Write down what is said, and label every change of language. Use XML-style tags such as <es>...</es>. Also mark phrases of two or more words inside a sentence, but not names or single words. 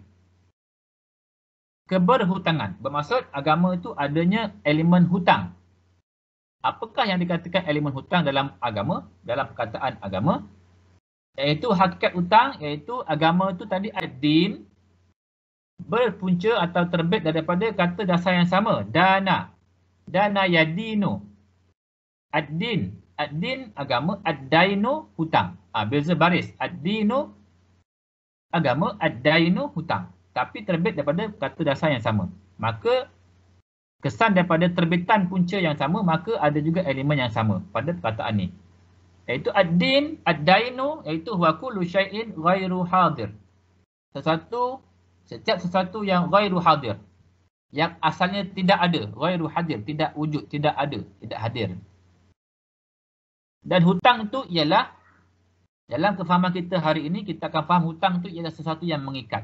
<ms>Keberhutangan bermaksud agama itu adanya elemen hutang. Apakah yang dikatakan elemen hutang dalam agama, dalam perkataan agama? Iaitu hakikat hutang, iaitu agama itu tadi ad-din berpunca atau terbit daripada kata dasar yang sama, dana.</ms> <ar>دان يدين. الدين.</ar> <ms>Ad-din agama, ad-dainu hutang. Beza baris. Ad-dinu agama, ad-dainu hutang. Tapi terbit daripada kata dasar yang sama. Maka kesan daripada terbitan punca yang sama, maka ada juga elemen yang sama pada perkataan ni. Iaitu ad-din, ad-dainu,</ms> <ar>iaitu هو كل شيء غير حاضر.</ar> <ms>Setiap sesuatu yang</ms> <ar>غير حاضر,</ar> <ms>yang asalnya tidak ada,</ms> <ar>غير حاضر,</ar> <ms>tidak wujud, tidak ada, tidak hadir. Dan hutang itu ialah, dalam kefahaman kita hari ini, kita akan faham hutang itu ialah sesuatu yang mengikat.</ms>